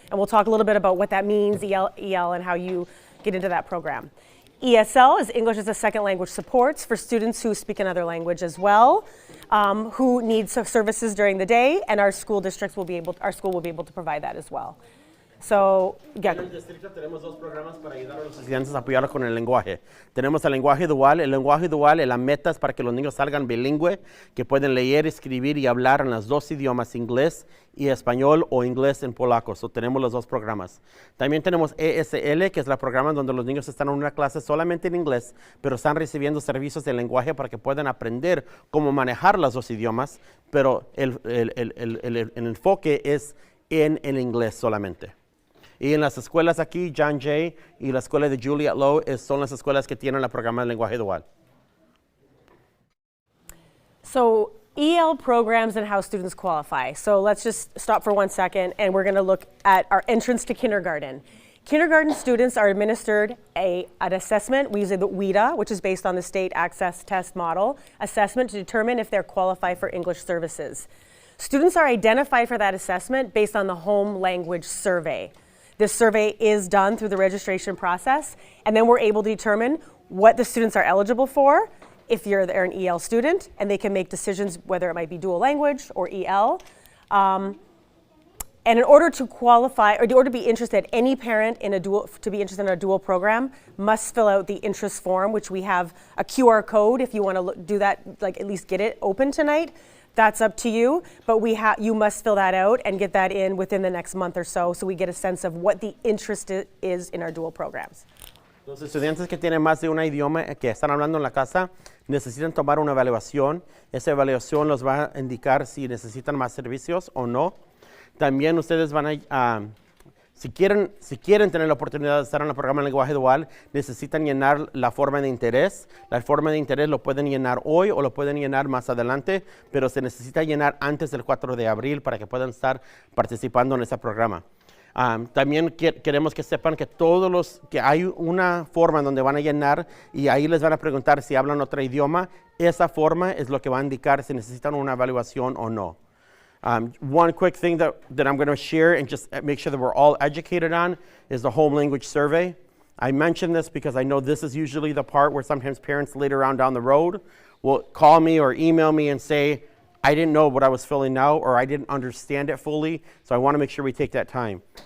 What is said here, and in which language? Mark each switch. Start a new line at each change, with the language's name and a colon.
English: And we'll talk a little bit about what that means, EL and how you get into that program. ESL is English as a Second Language supports for students who speak another language as well, who need services during the day, and our school will be able to provide that as well. So,
Spanish: En el distrito tenemos dos programas para ayudar a los estudiantes a apoyarlos con el lenguaje. Tenemos el lenguaje dual. El lenguaje dual, la meta es para que los niños salgan bilingüe, que pueden leer, escribir y hablar en los dos idiomas, inglés y español, o inglés en polaco. So, tenemos los dos programas. También tenemos ESL, que es el programa donde los niños están en una clase solamente en inglés, pero están recibiendo servicios de lenguaje para que puedan aprender cómo manejar los dos idiomas, pero el enfoque es en el inglés solamente. Y en las escuelas aquí, John Jay y la escuela de Juliet Lowe son las escuelas que tienen el programa de lenguaje dual.
English: So EL programs and how students qualify. So let's just stop for 1 second, and we're going to look at our entrance to kindergarten. Kindergarten students are administered an assessment. We use the WIDA, which is based on the state access test model, assessment to determine if they're qualified for English services. Students are identified for that assessment based on the home language survey. This survey is done through the registration process, and then we're able to determine what the students are eligible for if they're an EL student, and they can make decisions whether it might be dual language or EL. And in order to qualify, or in order to be interested, any parent to be interested in a dual program must fill out the interest form, which we have a QR code if you want to do that, like at least get it open tonight. That's up to you, but you must fill that out and get that in within the next month or so we get a sense of what the interest is in our dual programs.
Spanish: Los estudiantes que tienen más de un idioma que están hablando en la casa necesitan tomar una evaluación. Esa evaluación los va a indicar si necesitan más servicios o no. También ustedes van a si quieren tener la oportunidad de estar en el programa de lenguaje dual, necesitan llenar la forma de interés. La forma de interés lo pueden llenar hoy o lo pueden llenar más adelante, pero se necesita llenar antes del 4 de abril para que puedan estar participando en ese programa. También queremos que sepan que hay una forma donde van a llenar y ahí les van a preguntar si hablan otro idioma. Esa forma es lo que va a indicar si necesitan una evaluación o no.
English: One quick thing that I'm going to share and just make sure that we're all educated on is the home language survey. I mention this because I know this is usually the part where sometimes parents later on down the road will call me or email me and say, I didn't know what I was filling out or I didn't understand it fully, so I want to make sure we take that time.